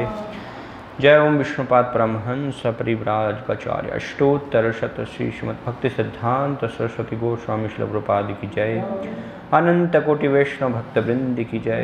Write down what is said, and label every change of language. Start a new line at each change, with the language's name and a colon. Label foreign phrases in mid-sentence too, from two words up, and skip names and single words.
Hindi: जय ओम विष्णुपाद परमहंस परिव्राजकाचार्य अष्टोत्तर शत श्री श्रीमद् भक्ति सिद्धांत सरस्वती गोस्वामी श्री प्रभुपाद की जय। अनंत कोटि वैष्णव भक्त वृंद की जय।